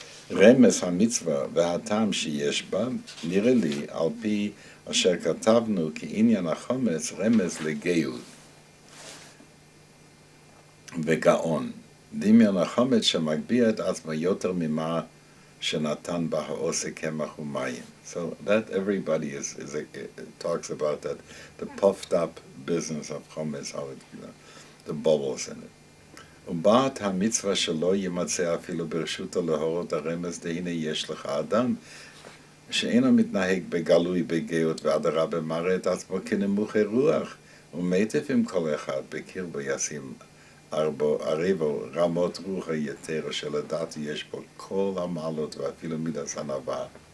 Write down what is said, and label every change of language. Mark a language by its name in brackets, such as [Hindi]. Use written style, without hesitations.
[Hebrew] רמז המצווה והטעם שיש בה, נראה לי, על פי אשר כתבנו כעניין החומץ, רמז לגאות וגאון. דמיון החומץ שמגביה את עצמו יותר ממה שנתן בה העושה קמח ומים. [English] So that everybody talks about that, the puffed up business of chometz, how it, the bubbles in it. [Hebrew] ובאת המצווה שלא ימצא אפילו ברשותו להורות הרמז, דהנה יש לך אדם שאינו מתנהג בגלוי בגאות ואדרבה מראה את עצמו כנמוכי רוח, ומיטב עם כל אחד בקרבו ישים ערבו רמות רוח היתר שלדעתי יש בו כל המעלות ואפילו מידת ענווה.